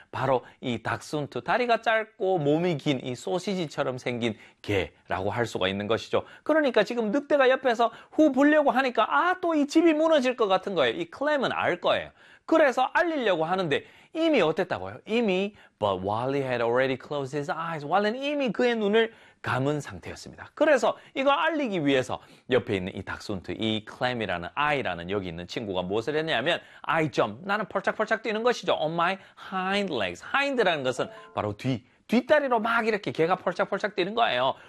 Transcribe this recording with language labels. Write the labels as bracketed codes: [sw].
[ko] 바로 이 닥순트, 다리가 짧고 몸이 긴 이 소시지처럼 생긴 개라고 할 수가 있는 것이죠. 그러니까 지금 늑대가 옆에서 후 불려고 하니까 아, 또 이 집이 무너질 것 같은 거예요. 이 Clem은 알 거예요. 그래서 알리려고 하는데 이미 어땠다고요? [en] 이미 But Wally had already closed his eyes. [ko] Wally는 이미 그의 눈을 감은 상태였습니다. 그래서 이거 알리기 위해서 옆에 있는 이 닥순트, 이 클램이라는 아이라는 여기 있는 친구가 무엇을 했냐면 [en] I jump, [ko] 나는 펄짝펄짝 뛰는 것이죠. [en] On my hind legs. [ko] Hind라는 것은 바로 뒤, 뒷다리로 막 이렇게 개가 펄짝펄짝 뛰는 거예요.